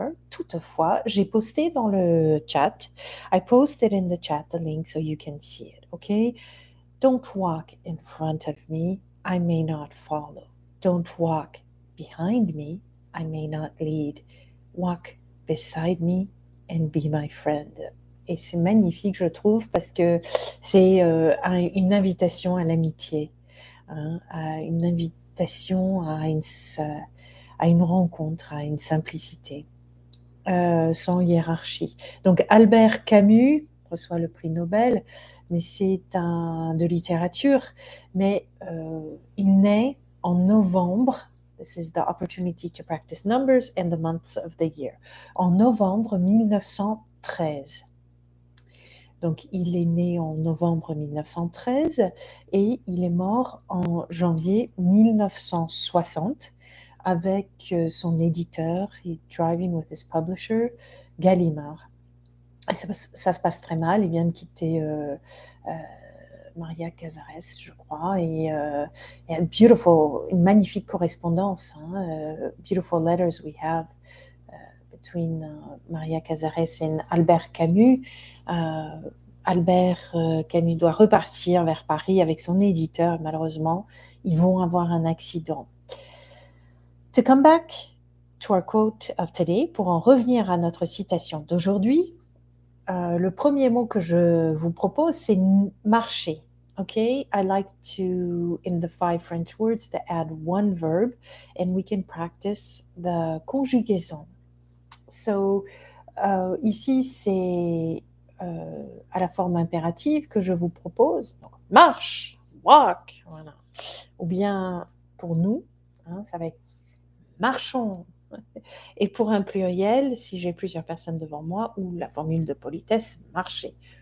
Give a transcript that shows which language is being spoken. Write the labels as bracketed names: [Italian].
[French] Toutefois, j'ai posté dans le chat. [English] I posted in the chat the link so you can see it. Okay? Don't walk in front of me. I may not follow. Don't walk behind me. I may not lead. Walk beside me and be my friend. [French] Et c'est magnifique, je trouve, parce que c'est une invitation à l'amitié, hein, à une invitation à une rencontre, à une simplicité, sans hiérarchie. Donc Albert Camus reçoit le prix Nobel, mais c'est de littérature, mais il naît en novembre. [English] This is the opportunity to practice numbers and the months of the year. [French] En novembre 1913. Donc, il est né en novembre 1913 et il est mort en janvier 1960 avec son éditeur, [English] driving with his publisher, [French] Gallimard. Et ça se passe très mal, il vient de quitter Maria Casares, je crois, et une magnifique correspondance, [English] beautiful letters we have between Maria Casares and Albert Camus. [French] Albert Camus doit repartir vers Paris avec son éditeur. Malheureusement, ils vont avoir un accident. [English] To come back to our quote of today, [French] pour en revenir à notre citation d'aujourd'hui, le premier mot que je vous propose, c'est marcher. [English] Okay, I like to, in the 5 French words, to add one verb, and we can practice the conjugaison. [French] So, ici, c'est à la forme impérative que je vous propose. Donc, marche, walk, voilà. Ou bien, pour nous, ça va être marchons. Et pour un pluriel, si j'ai plusieurs personnes devant moi, ou la formule de politesse, marcher.